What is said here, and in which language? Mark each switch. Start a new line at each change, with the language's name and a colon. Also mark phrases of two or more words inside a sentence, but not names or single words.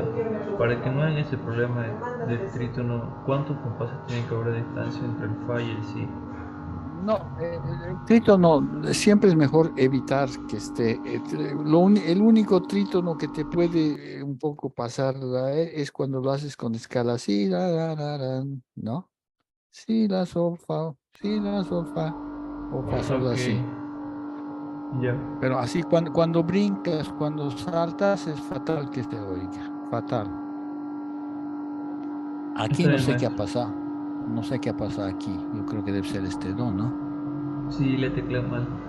Spanish: Para que no haya ese problema del trítono, ¿cuántos compases tiene que haber de distancia entre el fa y el si? No, el trítono siempre es mejor evitar que esté. El único trítono que te puede un poco pasar es cuando lo haces con escala así, ¿no? Si, la, sol, fa, si, la, sol, fa, o fa solo Ok, así. ya. Pero así cuando brincas, cuando saltas, es fatal que te oiga, fatal. Aquí Está no bien, sé qué ha maestro. pasado, no sé qué ha pasado aquí. Yo creo que debe ser este do, ¿no? Sí, le tecleo mal.